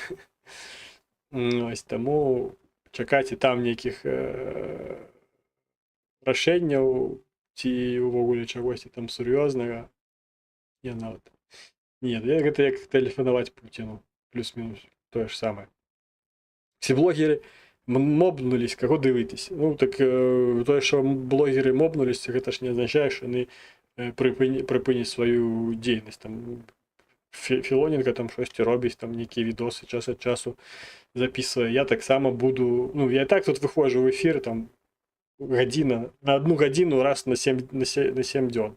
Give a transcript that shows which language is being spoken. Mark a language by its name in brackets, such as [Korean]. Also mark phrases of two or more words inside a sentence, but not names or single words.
[Belarusian] Ось, таму чакаць і там нейкіх рашэнняў ці ўвогуле чагосьці там сур'ёзнага я нават не, гэта як тэлефанаваць Пуціну, плюс-мінус тое ж самае. [Ukrainian] Ці блогеры мобнулись, каго дивитись? [Belarusian] Ну, так тое, [Ukrainian] що блогери мобнулись, [Belarusian] гэта ж [Ukrainian] не означає, що вони припинять свою діяльність. Там Філоненко там щось робить, там які відоси час від часу записує. Я так само буду, ну, я і так тут виходжу в ефір, там, година, на 1 годину раз на 7 днів.